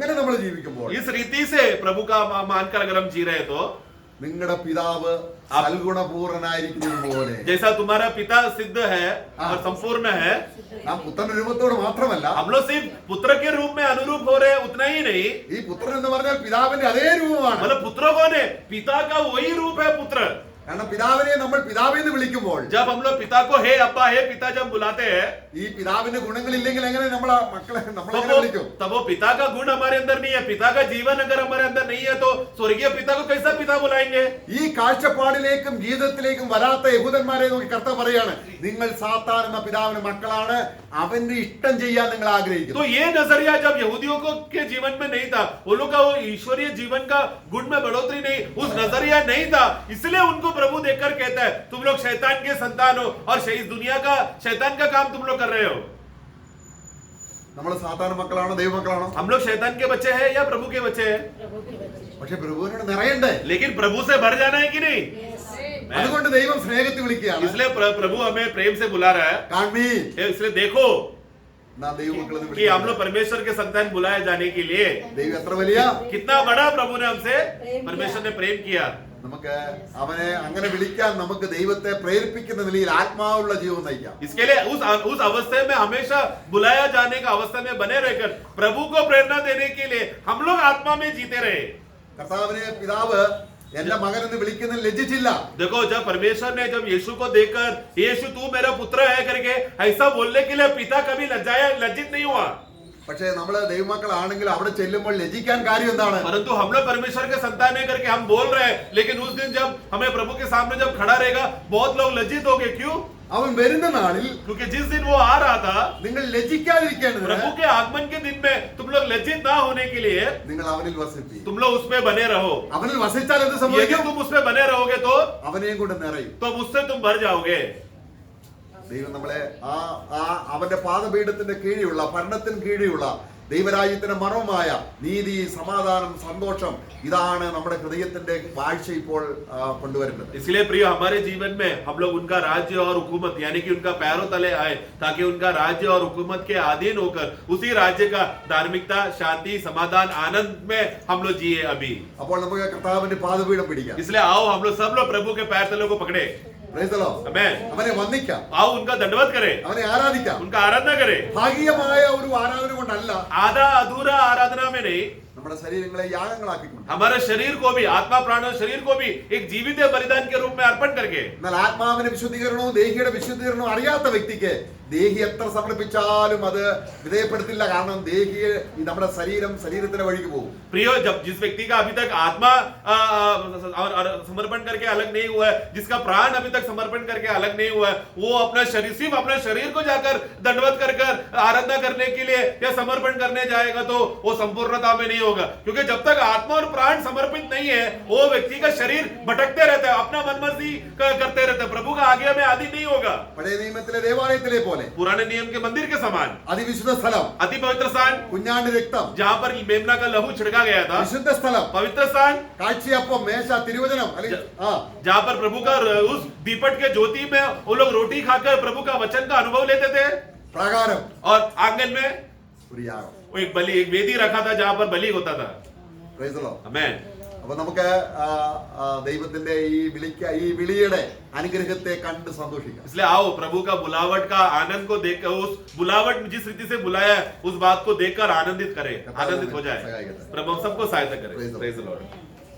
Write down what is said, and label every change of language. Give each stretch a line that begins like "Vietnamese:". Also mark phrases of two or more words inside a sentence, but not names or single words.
Hindi: इस रीति से प्रभु का मानकर अगर हम जी रहे तो
Malayalam: നിങ്ങളുടെ പിതാവ് സൽഗുണപൂർണനായിരിക്കുന്നത് പോലെ.
Hindi: जैसा तुम्हारा पिता सिद्ध है और संपूर्ण है,
Malayalam: നാം പുത്രന്റെ രൂപത്തോട് മാത്രമല്ല,
Hindi: हम लोग सिर्फ पुत्र के रूप में अनुरूप हो रहे हैं, उतना ही नहीं,
Malayalam: ഈ പുത്രൻ എന്ന് പറഞ്ഞാൽ പിതാവിന്റെ അതേ രൂപമാണ്.
Hindi: मतलब पुत्र कौन है? पिता का वही रूप है पुत्र.
Malayalam: കാരണം പിതാവിനെ നമ്മൾ പിതാവെന്ന് വിളിക്കുമ്പോൾ,
Hindi: जब हम लोग पिता को हे अब्बा हे पिता जब बुलाते हैं,
Malayalam: ഈ പിതാവിന്റെ ഗുണങ്ങളില്ലെങ്കിൽ എങ്ങനെ നമ്മളെ മക്കളെ നമ്മളെങ്ങനെ വിളിക്കും?
Hindi: तब वो पिता का गुण हमारे अंदर नहीं है, पिता का जीवन अगर हमारे अंदर नहीं है तो स्वर्गीय पिता को कैसा पिता बुलाएंगे?
Malayalam: ഈ കാഴ്ചപ്പാടിലേക്കും ജീവിതത്തിലേക്കും വരാത്ത യഹൂദന്മാരെ നോക്കി കർത്താവ് പറയാണ്, നിങ്ങൾ സാത്താൻ എന്ന പിതാവിന് മക്കളാണ്, അവന്റെ ഇഷ്ടം ചെയ്യാൻ നിങ്ങൾ ആഗ്രഹിക്കുന്നു.
Hindi: तो ये नजरिया जब यहूदियों को के जीवन में नहीं था, वो लोग का वो ईश्वरीय जीवन का गुण में बढ़ोतरी नहीं, उस नजरिया नहीं था, इसलिए उनको प्रभु देखकर कहता है तुम लोग शैतान के संतान हो और इस दुनिया का शैतान का काम तुम लोग कर रहे हो.
Malayalam: നമ്മൾ സാത്താൻ മക്കളാണോ ദൈവമക്കളാണോ?
Hindi: हम लोग शैतान के बच्चे हैं या प्रभु के बच्चे हैं?
Malayalam: പക്ഷെ പ്രഭുവിനോട് നിറയണ്ടേ?
Hindi: लेकिन प्रभु से भर जाना है कि नहीं?
Malayalam: അതുകൊണ്ട് ദൈവം സ്നേഹത്തിൽ വിളിക്കുകയാണ്.
Hindi: इसलिए प्रभु हमें प्रेम से बुला रहा है,
Malayalam: കാൺമീ,
Hindi: इसलिए देखो
Malayalam: നാം ദൈവമക്കളെന്ന്
Hindi: कि हम
Malayalam: വിളിക്കുകയാണ്.
Hindi: लोग परमेश्वर के संतान बुलाए जाने के लिए
Malayalam: ദൈവം എത്ര വലിയ,
Hindi: कितना बड़ा प्रभु ने हमसे परमेश्वर ने प्रेम किया.
Malayalam: നമുക്ക് അവനെ അങ്ങനെ വിളിക്കാൻ നമുക്ക് ദൈവത്തെ പ്രേരിപ്പിക്കുന്ന നിലയിൽ ആത്മാവുള്ള ജീവിതം നയിക്കാം.
Hindi: इसके लिए उस अवस्था में हमेशा बुलाया जाने का अवस्था में बने रहकर प्रभु को प्रेरणा देने के लिए हम लोग आत्मा में जीते रहे.
Malayalam: കർത്താവിനെ പിതാവ് എന്റെ മകൻ എന്ന് വിളിക്കുന്നതിൽ ലജ്ജിച്ചില്ല.
Hindi: देखो जब परमेश्वर ने जब यीशु को देखकर यीशु तू मेरा पुत्र है करके ऐसा बोलने के लिए पिता कभी लज्जित नहीं हुआ.
Malayalam: പക്ഷേ നമ്മള് ദൈവമക്കളാണെങ്കിൽ അവിടെ ചെല്ലുമ്പോൾ ലജ്ജിക്കാൻ കാര്യം എന്താണ്?
Hindi: परंतु हम लोग परमेश्वर के संतान है करके हम बोल रहे हैं, लेकिन उस दिन जब हमें प्रभु के सामने जब खड़ा रहेगा बहुत लोग लज्जित होंगे. क्यों?
Malayalam: അവൻ വരുന്ന നാളിൽ
Hindi: क्योंकि जिस दिन वो आ रहा था,
Malayalam: നിങ്ങൾ ലജ്ജിക്കാതിരിക്കേണ്ടത്
Hindi: प्रभु के आगमन के दिन में तुम लोग लज्जित ना होने के लिए
Malayalam: നിങ്ങൾ അവനിൽ വസിപ്പീൻ.
Hindi: तुम लोग उसमें बने रहो.
Malayalam: അവനിൽ വസിച്ചാൽ എന്ത്
Hindi: यदि
Malayalam: സംഭവിക്കും?
Hindi: तुम उसमें बने रहोगे तो
Malayalam: അവനെയും കൊണ്ട് നിറയും.
Hindi: उससे तुम भर जाओगे.
Malayalam: ദൈവം നമ്മളെ അവന്റെ പാദപീഠത്തിന്റെ കീഴിലുള്ള ഭരണത്തിന് കീഴിലുള്ള ദൈവരാജ്യത്തിന്റെ മർമ്മമായ നീതി, സമാധാനം, സന്തോഷം, ഇതാണ് നമ്മുടെ ഹൃദയത്തിന്റെ കാഴ്ച ഇപ്പോൾ കൊണ്ടുവരുന്നത്.
Hindi: इसलिए प्रिय हमारे जीवन में हम लोग उनका राज्य और हुकूमत यानी कि उनका पैरों तले आए, ताकि उनका राज्य और हुकूमत के अधीन होकर उसी राज्य का धार्मिकता, शांति, समाधान, आनंद में हम लोग जिए अभी.
Malayalam: അപ്പോൾ നമുക്ക് കർത്താവിന്റെ പാദപീഠം പിടിക്കാം.
Hindi: इसलिए आओ हम लोग सब लोग प्रभु के पैर तलों को पकड़े.
English: Praise the Lord.
Hindi: आमेन.
Malayalam: അവനെ വന്ദിക്കാം,
Hindi: आओ उनका दंडवत करें,
Malayalam: അവനെ ആരാധിക്കാം.
Hindi: उनका आराधना करें.
Malayalam: ഭാഗികമായ ഒരു ആരാധന കൊണ്ടല്ല,
Hindi: आधा अधूरा आराधना में नहीं,
Malayalam: നമ്മുടെ ശരീരങ്ങളെ യാഗങ്ങളാക്കിക്കൊണ്ട്,
Hindi: हमारे शरीर को भी, आत्मा प्राण और शरीर को भी एक जीवित बलिदान के रूप में अर्पण करके.
Malayalam: എന്നാൽ ആത്മാവിന്റെ വിശുദ്ധീകരണവും ദേഹിയുടെ വിശുദ്ധീകരണവും അറിയാത്ത വ്യക്തിക്ക് ദേഹി എത്ര സമർപ്പിച്ചാലും അത് വിധേയപ്പെടുത്തില്ല. കാരണം ദേഹിയെ നമ്മുടെ ശരീരത്തിന്റെ വഴിക്ക് പോകും.
Hindi: प्रियो, जब जिस व्यक्ति का अभी तक आत्मा समर्पण करके अलग नहीं हुआ है, जिसका प्राण अभी तक समर्पण करके अलग नहीं हुआ है, वो अपना शरीर, सिर्फ अपने शरीर को जाकर दंडवत कर आराधना करने के लिए या समर्पण करने जाएगा तो वो संपूर्णता में नहीं होगा. क्योंकि जब तक आत्मा और प्राण समर्पित नहीं है, वो व्यक्ति का शरीर भटकते रहता है, अपना मनमर्जी करते रहता है, प्रभु का आज्ञा में आदि नहीं होगा.
Malayalam: പഴയ നിയമത്തിലെ ദേവാലയത്തിലെ പോലെ
Hindi: पुराने नियम के मंदिर के समान
Malayalam: അതിവിശുദ്ധ സ്ഥലം,
Hindi: अति पवित्र स्थान,
Malayalam: കുഞ്ഞാണ്ട് രക്തം,
Hindi: जहाँ पर मेमना का लहू छिड़का गया था,
Malayalam: വിശുദ്ധ സ്ഥലം,
Hindi: पवित्र स्थान,
Malayalam: കാഴ്ചയപ്പം, മേശ, തിരുവചനം, അല്ലെങ്കിൽ
Hindi: जहाँ पर प्रभु का उस दीपट के ज्योति में वो लोग रोटी खाकर प्रभु का वचन का अनुभव लेते थे.
Malayalam: പ്രാകാരം,
Hindi: और आंगन में
Malayalam: ഒരു യാഗം.
Hindi: वो एक वेदी रखा था जहाँ पर बलि होता था.
English: Praise the Lord.
Hindi: आमेन.
Malayalam: അപ്പൊ നമുക്ക് ദൈവത്തിന്റെ ഈ വിളിയുടെ അനുഗ്രഹത്തെ കണ്ട് സന്തോഷിക്കാം.
Hindi: इसलिए आओ प्रभु का बुलावट का आनंद को देखकर, उस बुलावट जिस रीति से बुलाया है उस बात को देखकर आनंदित करें, आनंदित हो जाए. प्रभु हम सबको सहायता करें.
English: Praise the Lord.